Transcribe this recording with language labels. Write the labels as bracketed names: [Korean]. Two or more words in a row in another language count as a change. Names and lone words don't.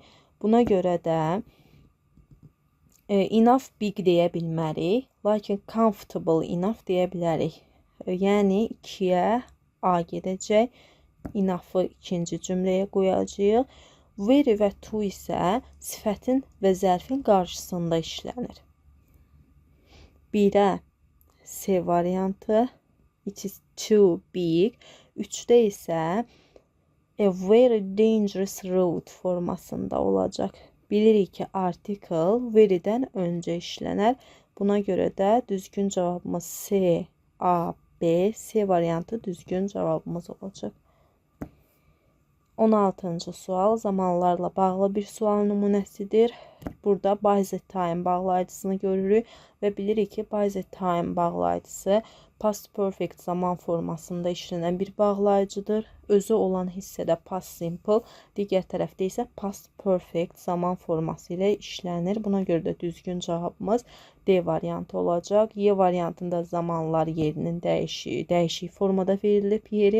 [Azerbaijani] Buna görə də [English] enough big [Azerbaijani] deyə bilmərik, lakin [English] comfortable enough [Azerbaijani] deyə bilərik. Yəni 2-yə A gedəcək. Enough-ı ikinci cümləyə qoyacağıq. Very və to isə sifətin və zərfin qarşısında işlənir. 1-ə C variantı. [English] It is too big. [Azerbaijani] 3-də isə [English] a very dangerous road [Azerbaijani] formasında olacaq. Bilirik ki, article very'dən öncə işlənər. Buna görə də düzgün cavabımız C, A, B, C variantı düzgün cavabımız olacaq. 16-cı sual zamanlarla bağlı bir sual nümunəsidir. Burada [English] by the time [Azerbaijani] bağlayıcısını görürük və bilirik ki, [English] by the time [Azerbaijani] bağlayıcısı [English] past perfect [Azerbaijani] zaman formasında işlənən bir bağlayıcıdır. Özü olan hissədə [English] past simple, [Azerbaijani] digər tərəfdə isə [English] past perfect [Azerbaijani] zaman forması ilə işlənir. Buna görə də düzgün cavabımız D variantı olacaq. Y variantında zamanlar yerinin dəyişik formada verilib yeri.